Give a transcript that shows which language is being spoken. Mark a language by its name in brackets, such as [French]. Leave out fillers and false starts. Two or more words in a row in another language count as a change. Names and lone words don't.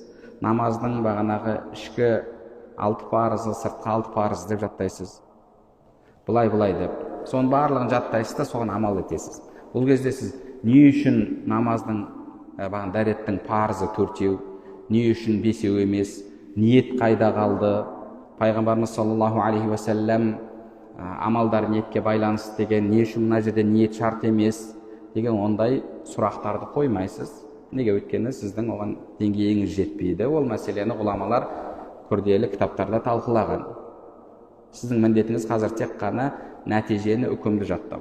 [Kazakh] Намаздың бағанағы ішкі 6 парызы, сыртқы 6 парызы деп жаттайсыз. Бұлай деп. Соның барлығын жаттайсыз да соған амал етесіз. Бұл кезде сіз не үшін намаздың дәреттің парызы 4-еу, не үшін 5-еу емес, ниет қайда қалды? Пайғамбарымыз [Arabic] صلى الله عليه وسلم [Kazakh] амалдар ниетке байланысты деген, не үшін мына жерде ниет шарт емес деген ондай сұрақтарды қоймайсыз. Неге? Өйткені сіздің оған деңгейіңіз жетпейді. Ол мәселені ғұламалар күрделі кітаптарда талқылаған. Сіздің міндетіңіз қазір тек қана нәтижені, үкімді жаттау.